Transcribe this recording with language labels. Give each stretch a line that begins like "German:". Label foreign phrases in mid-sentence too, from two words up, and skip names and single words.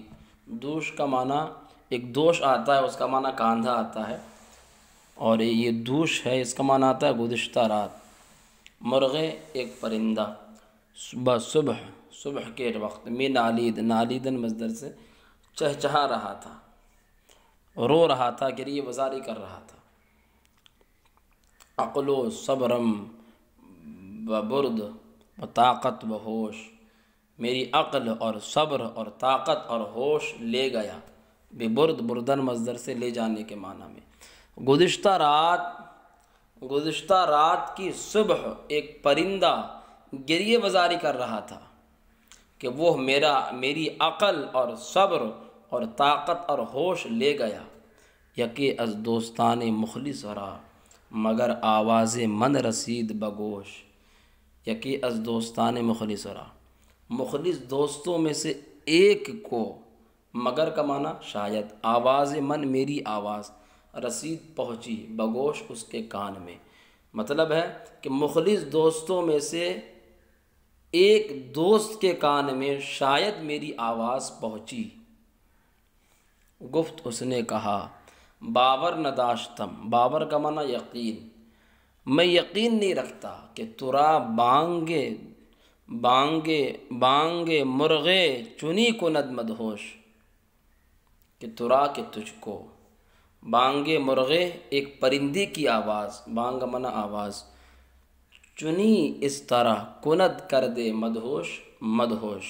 Urdu: دوش کا معنی ایک دوش آتا ہے، اس کا معنی کاندھا آتا ہے، اور یہ دوش ہے، اس کا معنی آتا ہے گزشتہ رات۔ مرغے ایک پرندہ، صبح کے وقت میں نالید، نالیدن مصدر سے چہچہا رہا تھا، رو رہا تھا، گریہ وزاری کر رہا تھا۔
Persian: عقل و صبرم ببرد و طاقت و ہوش،
Urdu: میری عقل اور صبر اور طاقت اور ہوش لے گیا۔ ببرد، بردن مصدر سے لے جانے کے معنی میں۔ گزشتہ رات کی صبح ایک پرندہ گریہ وزاری کر رہا تھا کہ وہ میری عقل اور صبر اور طاقت اور ہوش لے گیا۔
Persian: یکی از دوستان مخلص را، مگر آواز من رسید بگوش۔ یکی از دوستان مخلص را،
Urdu: مخلص دوستوں میں سے ایک کو، مگر کا معنی شاید،
Persian: آواز من
Urdu: میری آواز، رسید پہنچی، بگوش اس کے کان میں۔ مطلب ہے کہ مخلص دوستوں میں سے ایک دوست کے کان میں شاید میری آواز پہنچی۔ گفت، اس نے کہا،
Persian: باور نداشتم،
Urdu: باور کا معنی یقین، میں یقین نہیں رکھتا کہ
Persian: ترا بانگے مرغے چنی کند مدہوش،
Urdu: کہ ترا کہ تجھ کو،
Persian: بانگے مرغے
Urdu: ایک پرندے کی آواز، بانگ منا آواز، چنی اس طرح کند کر دے مدہوش۔